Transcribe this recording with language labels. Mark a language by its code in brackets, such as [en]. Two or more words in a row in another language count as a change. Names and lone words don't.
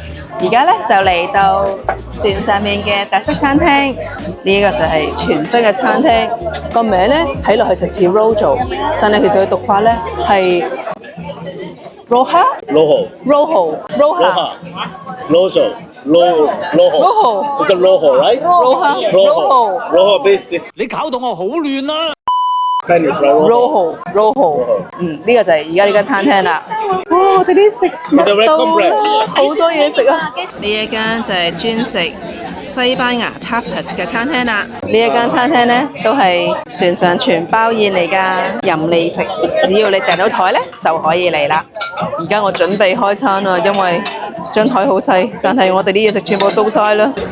[yue] 而家咧就嚟到船上面嘅特色餐廳，呢一個就係全新嘅餐廳。個名咧睇落去就似 Rojo， 但係其實佢讀法咧係 Roja [en] Rojo. Rojo. Rojo It's a Rojo, right? Rojo Rojo based this [yue] 你搞到我好亂啦！ [en] Spanish, right? [yue] Rojo，呢個就係而家呢間餐廳啦。哇！我哋啲食物 [en] It's a red [yue] 到 cornbread. 啦，好多嘢食啊！呢一間就係專食西班牙 tapas 嘅餐廳啦。呢一間餐廳咧都係船上全包宴嚟㗎，任你食，只要你訂到台咧就可以嚟啦。而家我準備開餐啦，因為張台好細，但係我哋啲嘢食全部到晒啦。